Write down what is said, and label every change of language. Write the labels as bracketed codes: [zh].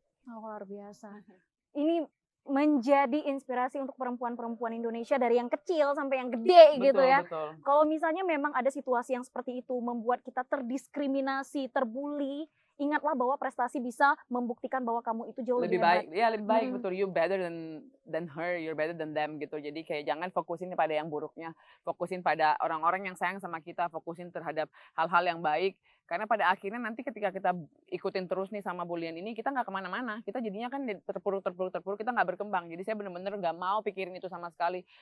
[id] Oh, luar biasa. Ini menjadi inspirasi untuk perempuan-perempuan Indonesia dari yang kecil sampai yang gede gitu ya. Betul. Kalau misalnya memang ada situasi yang seperti itu membuat kita terdiskriminasi, terbully, ingatlah bahwa prestasi bisa membuktikan bahwa kamu itu jauh lebih baik. hebat. Ya lebih baik betul. [en] You better than her, you're better than them gitu. [id] Jadi kayak jangan fokusin pada yang buruknya, fokusin pada orang-orang yang sayang sama kita, fokusin terhadap hal-hal yang baik. Karena pada akhirnya nanti ketika kita ikutin terus nih sama bulian ini, kita nggak kemana-mana. Kita jadinya kan terpuruk, kita nggak berkembang. Jadi saya benar-benar nggak mau pikirin itu sama sekali.